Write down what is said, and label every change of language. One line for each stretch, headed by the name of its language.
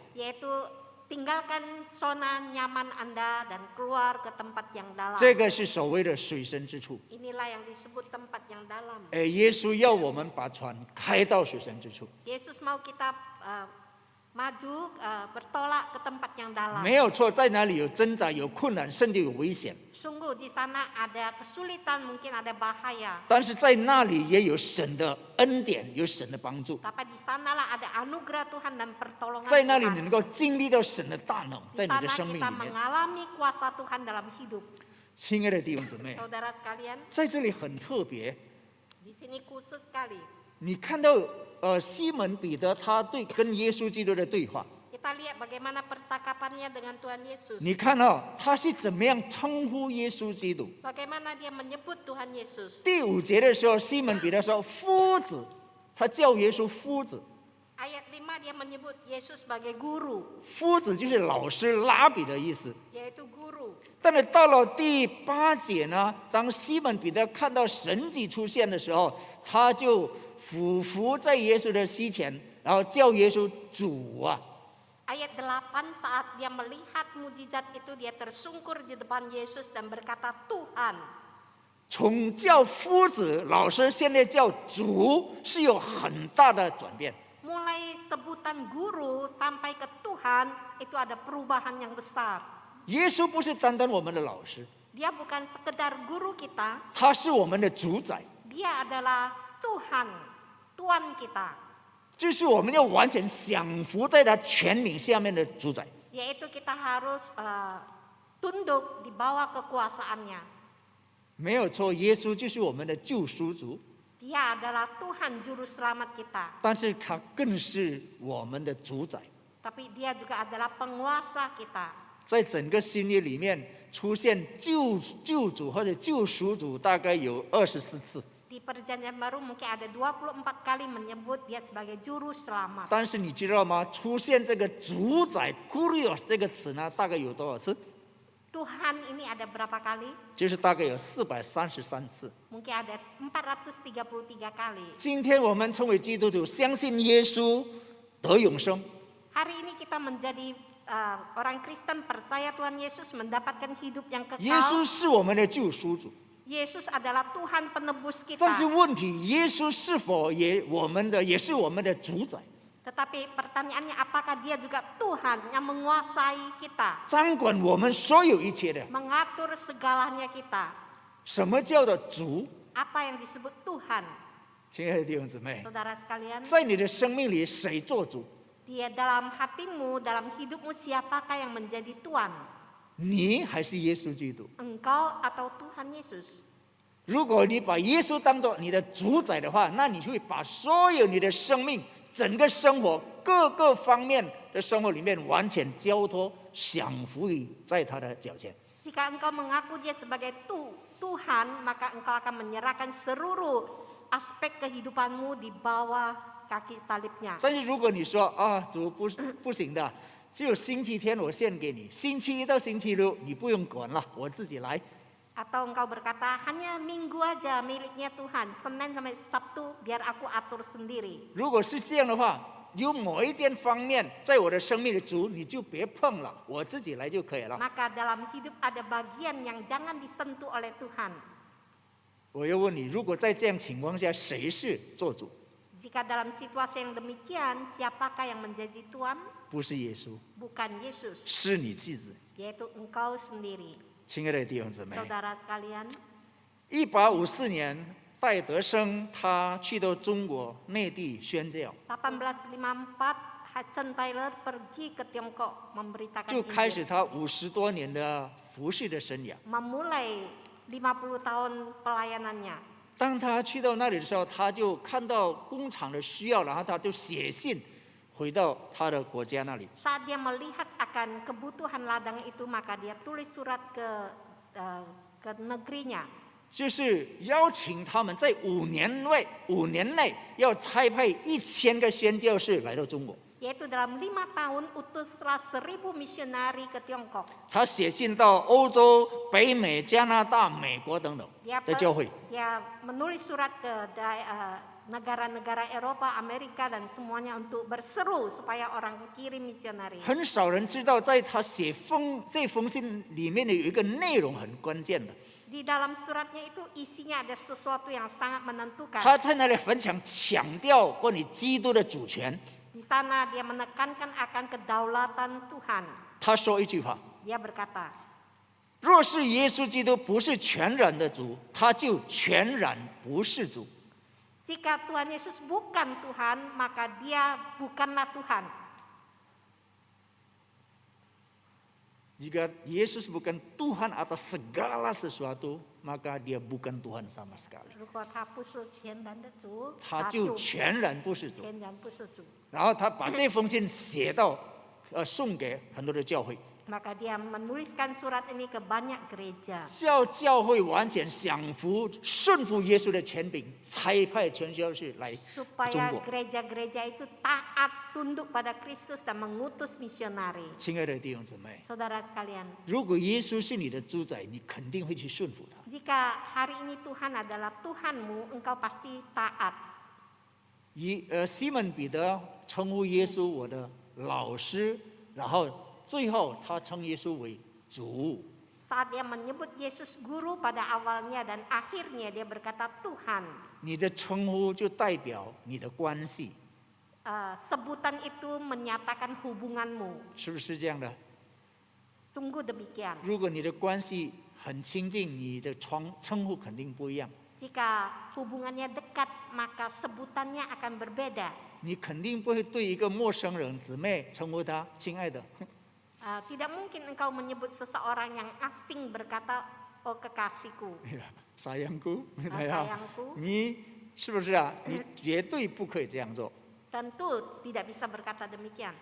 Indonesian: Yaitu tinggalkan zona nyaman Anda dan keluar ke tempat yang dalam.
Chinese: 这个是所谓的水深之处。
Indonesian: Inilah yang disebut tempat yang dalam.
Chinese: 耶稣要我们把船开到水深之处，
Indonesian: Yesus mau kita maju bertolak ke tempat yang dalam.
Chinese: 没有错，在哪里有挣扎、有困难，甚至有危险，
Indonesian: Sungguh di sana ada kesulitan, mungkin ada bahaya.
Chinese: 但是在那里也有神的恩典，有神的帮助，
Indonesian: Tapi di sanalah ada anugerah Tuhan dan pertolongan
Chinese: 在那里你
Indonesian: Tuhan.
Chinese: 能够经历到神的大能，
Indonesian: Di
Chinese: 在你的
Indonesian: sana
Chinese: 生命
Indonesian: kita
Chinese: 里面。
Indonesian: mengalami kuasa Tuhan dalam hidup.
Chinese: 亲爱的弟兄姊妹，
Indonesian: Saudara sekalian,
Chinese: 在这里很特别，
Indonesian: di sini khusus sekali.
Chinese: 你看到西门彼得他跟耶稣基督的对话，
Indonesian: Kita lihat bagaimana percakapannya dengan Tuhan Yesus.
Chinese: 你看到他是怎么样称呼耶稣基督。
Indonesian: Bagaimana dia menyebut Tuhan Yesus.
Chinese: 第5节的时候，西门彼得说：“夫子。” 他叫耶稣夫子，
Indonesian: Ayat 5 dia menyebut Yesus sebagai guru,
Chinese: 夫子就是老师、拉比的意思。
Indonesian: yaitu guru.
Chinese: 但是到了第8节呢，当西门彼得看到神迹出现的时候，他就俯伏在耶稣的膝前，然后叫耶稣主啊。
Indonesian: Ayat 8 saat dia melihat mujizat itu dia tersungkur di depan Yesus dan berkata Tuhan.
Chinese: 从叫夫子、老师，现在叫主，是有很大的转变。
Indonesian: Mulai sebutan guru sampai ke Tuhan itu ada perubahan yang besar.
Chinese: 耶稣不是单单我们的老师，
Indonesian: Dia bukan sekedar guru kita,
Chinese: 他是我们的主宰，
Indonesian: dia adalah Tuhan, Tuan kita.
Chinese: 就是我们要完全降服在他权柄下面的主宰。
Indonesian: Yaitu kita harus tunduk di bawah kekuasaannya.
Chinese: 没有错，耶稣就是我们的救赎主，
Indonesian: Dia adalah Tuhan juru selamat kita.
Chinese: 但是他更是我们的主宰。
Indonesian: Tapi dia juga adalah penguasa kita.
Chinese: 在整个新约里面出现救主或者救赎主，大概有24次。
Indonesian: Di perjanjian baru mungkin ada 24 kali menyebut dia sebagai juru selamat.
Chinese: 但是你知道吗？出现这个主宰 “kurios” 这个词呢，大概有多少次？
Indonesian: Tuhan ini ada berapa kali?
Chinese: 就是大概有433次。
Indonesian: Mungkin ada 433 kali.
Chinese: 今天我们成为基督徒，相信耶稣得永生，
Indonesian: Hari ini kita menjadi orang Kristen percaya Tuhan Yesus mendapatkan hidup yang
Chinese: 耶稣
Indonesian: kekal.
Chinese: 是我们的救赎主。
Indonesian: Yesus adalah Tuhan penebus
Chinese: 但是
Indonesian: kita.
Chinese: 问题，耶稣是否也是我们的主宰，
Indonesian: Tetapi pertanyaannya apakah dia juga Tuhan yang menguasai kita,
Chinese: 掌管我们所有一切的？
Indonesian: mengatur segalanya kita.
Chinese: 什么叫做主？
Indonesian: Apa yang disebut Tuhan?
Chinese: 亲爱的弟兄姊妹，
Indonesian: Saudara sekalian,
Chinese: 在你的生命里，谁做主？
Indonesian: dia dalam hatimu, dalam hidupmu siapakah yang menjadi Tuhan?
Chinese: 你还是耶稣基督？
Indonesian: Engkau atau Tuhan Yesus?
Chinese: 如果你把耶稣当作你的主宰的话，那你就会把所有你的生命、整个生活各个方面的生活里面完全交托、降服于在他的脚前。
Indonesian: Jika engkau mengaku dia sebagai Tuhan, maka engkau akan menyerahkan seluruh aspek kehidupanmu di bawah kaki salibnya.
Chinese: 但是如果你说啊，主不行的，只有星期天我献给你，星期一到星期六你不用管了，我自己来。
Indonesian: Atau engkau berkata, hanya minggu aja miliknya Tuhan, Senin sampai Sabtu biar aku atur sendiri.
Chinese: 如果是这样的话，有某一件方面在我的生命的主，你就别碰了，我自己来就可以了。
Indonesian: Maka dalam hidup ada bagian yang jangan disentuh oleh Tuhan.
Chinese: 我要问你，如果在这样情况下，谁是做主？
Indonesian: Jika dalam situasi yang demikian, siapakah yang menjadi Tuhan?
Chinese: 不是耶稣，
Indonesian: Bukan Yesus,
Chinese: 是你自己。
Indonesian: yaitu engkau sendiri.
Chinese: 亲爱的弟兄姊妹，
Indonesian: Saudara sekalian,
Chinese: 1854年，戴德生他去到中国内地宣教，
Indonesian: 1854 Hudson Taylor pergi ke Tiongkok memberitakan
Chinese: 就开始
Indonesian: Injil.
Chinese: 他50多年的服侍的生涯。
Indonesian: Memulai 50 tahun pelayanannya.
Chinese: 当他去到那里的时候，他就看到工厂的需要，然后他就写信回到他的国家那里。
Indonesian: Saat dia melihat akan kebutuhan ladang itu, maka dia tulis surat ke negerinya.
Chinese: 就是邀请他们在5年内要差派1000个宣教士来到中国。
Indonesian: Yaitu dalam 5 tahun utuslah 1000 misionari ke Tiongkok.
Chinese: 他写信到欧洲、北美、加拿大、美国等等
Indonesian: Dia,
Chinese: 的教会。
Indonesian: dia menulis surat ke negara-negara Eropa, Amerika dan semuanya untuk berseru supaya orang kirim misionari.
Chinese: 很少人知道，在他这封信里面有一个内容很关键的，
Indonesian: Di dalam suratnya itu isinya ada sesuatu yang sangat menentukan.
Chinese: 他在那里很想强调关于基督的主权。
Indonesian: Di sana dia menekankan akan kedaulatan Tuhan.
Chinese: 他说一句话：
Indonesian: Dia berkata,
Chinese: 若是耶稣基督不是全然的主，他就全然不是主。
Indonesian: jika Tuhan Yesus bukan Tuhan, maka dia bukanlah Tuhan. Jika Yesus bukan Tuhan atas segala sesuatu, maka dia bukan Tuhan sama sekali.
Chinese: 如果他不是全然的主，他就全然不是主。全然不是主。然后他把这封信写到，送给很多的教会，
Indonesian: Maka dia menuliskan surat ini ke banyak gereja.
Chinese: 叫教会完全降服、顺服耶稣的权柄，差派传教士来中
Indonesian: Supaya
Chinese: 国。
Indonesian: gereja-gereja itu taat, tunduk pada Kristus dan mengutus misionari.
Chinese: 亲爱的弟兄姊妹，
Indonesian: Saudara sekalian,
Chinese: 如果耶稣是你的主宰，你肯定会去顺服他。
Indonesian: jika hari ini Tuhan adalah Tuhanmu, engkau pasti taat.
Chinese: 西门彼得称呼耶稣我的老师，然后最后他称耶稣为主。
Indonesian: Saat dia menyebut Yesus guru pada awalnya dan akhirnya dia berkata Tuhan.
Chinese: 你的称呼就代表你的关系，
Indonesian: Sebutan itu menyatakan hubunganmu.
Chinese: 是不是这样的？
Indonesian: Sungguh demikian.
Chinese: 如果你的关系很亲近，你的称呼肯定不一样。
Indonesian: Jika hubungannya dekat, maka sebutannya akan berbeda.
Chinese: 你肯定不会对一个陌生人姊妹称呼他亲爱的。
Indonesian: Tidak mungkin engkau menyebut seseorang yang asing berkata, oh kekasihku, sayangku， sayangku.
Chinese: 你是不是啊？你绝对不可以这样做。
Indonesian: Tentu tidak bisa berkata demikian.